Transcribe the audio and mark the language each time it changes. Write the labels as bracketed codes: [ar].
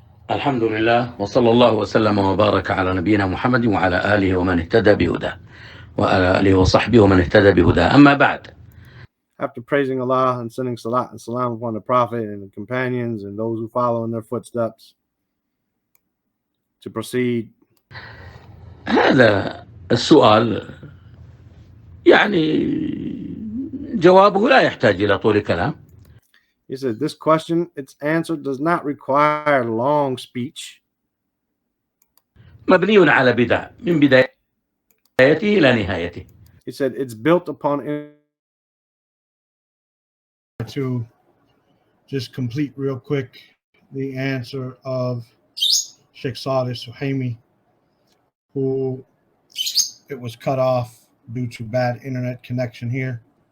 [ar] الحمد لله وصلى الله وسلم وبارك على نبينا محمد وعلى آله ومن اهتدى بهداه وعلى آله وصحبه ومن اهتدى بهداه. أما بعد. [en] After praising Allah and sending salat and salam upon the Prophet and the companions and those who follow in their footsteps, to proceed. [ar] هذا السؤال يعني جوابه لا يحتاج إلى طول كلام. [en] He says this question, its answer does not require long speech. [ar] مبني على بدع من بدايته إلى نهايته. [en] He said it's built upon. To just complete real quick the answer of Sheikh Saleh Suhaimi, who it was cut off due to bad internet connection here.